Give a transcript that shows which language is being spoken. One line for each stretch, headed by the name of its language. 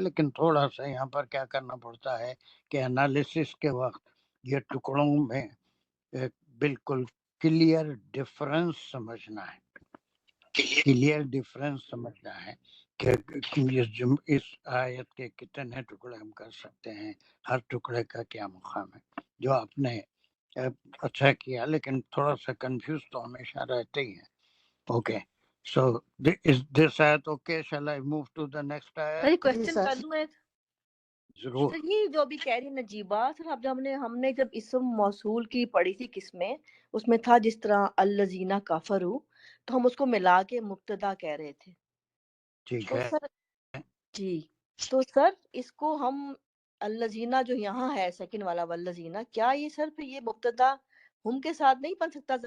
Hindi: लेकिन थोड़ा सा यहाँ पर क्या करना पड़ता है कि एनालिसिस के वक्त ये टुकड़ों में एक बिल्कुल क्लियर डिफरेंस समझना है, क्लियर डिफरेंस समझना है कि इस आयत के कितने टुकड़े हम कर सकते हैं, हर टुकड़े का क्या मुकाम है। जो आपने अच्छा किया, लेकिन थोड़ा सा कंफ्यूज तो हमेशा रहते ही हैं।
English: Okay, so is this ayat okay? Shall I move to the next ayat?
Hindi: Sir question कर लूं एक? जरूर। सर ये जो अभी कह रही नजीबा सर, अब जब हमने जब इसम मौसूल की पढ़ी थी किसमें, उसमें था जिस तरह अल्लजीना काफरू, तो हम उसको मिला के मुब्तदा कह रहे थे। ठीक तो है सर जी, तो सर इसको हम अल्लजीना जो यहाँ है सेकंड वाला वल्लजीना, क्या ये सर फिर ये मुब्तदा हम के साथ नहीं बन सकता?